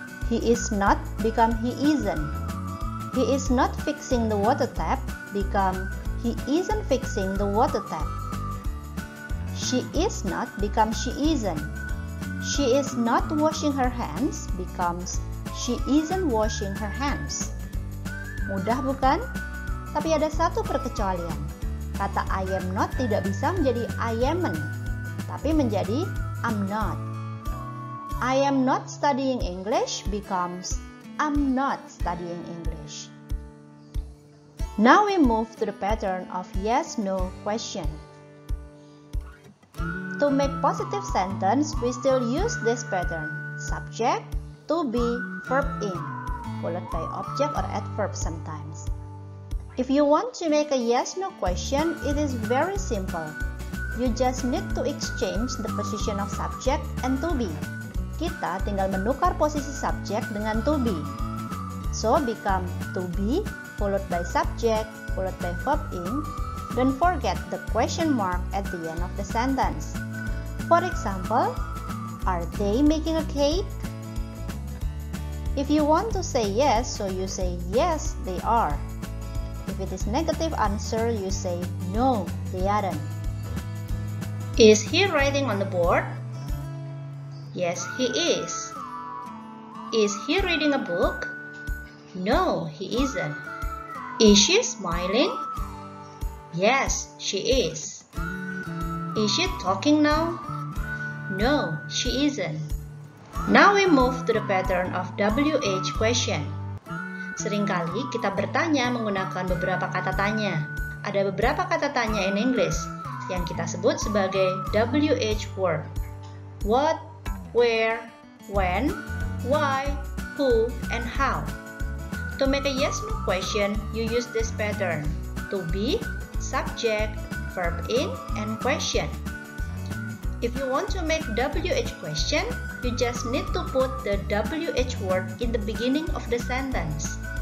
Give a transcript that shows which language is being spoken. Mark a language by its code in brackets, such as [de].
[en] He is not become he isn't. He is not fixing the water tap become he isn't fixing the water tap. She is not become she isn't. She is not washing her hands becomes she isn't washing her hands. [id] Mudah bukan? Tapi ada satu perkecualian. Kata I am not tidak bisa menjadi I amn't, tapi menjadi I'm not. [en] I am not studying English becomes I'm not studying English. Now we move to the pattern of yes-no question. To make positive sentence, we still use this pattern. Subject, to be, verb in, followed by object or adverb sometimes. If you want to make a yes-no question, it is very simple. You just need to exchange the position of subject and to be. [id] Kita tinggal menukar posisi subject dengan to be. [en] So become to be, followed by subject, followed by verb in. Don't forget the question mark at the end of the sentence. For example, are they making a cake? If you want to say yes, so you say yes, they are. If it is negative answer, you say no, they aren't. Is he writing on the board? Yes, he is. Is he reading a book? No, he isn't. Is she smiling? Yes, she is. Is she talking now? No, she isn't. Now we move to the pattern of WH question. [id] Seringkali kita bertanya menggunakan beberapa kata tanya. Ada beberapa kata tanya [en] in English [id] yang kita sebut sebagai WH word. [en] What, where, when, why, who, and how. To make a yes-no question, you use this pattern. To be, subject, verb in, and question. If you want to make WH question, you just need to put the WH word in the beginning of the sentence.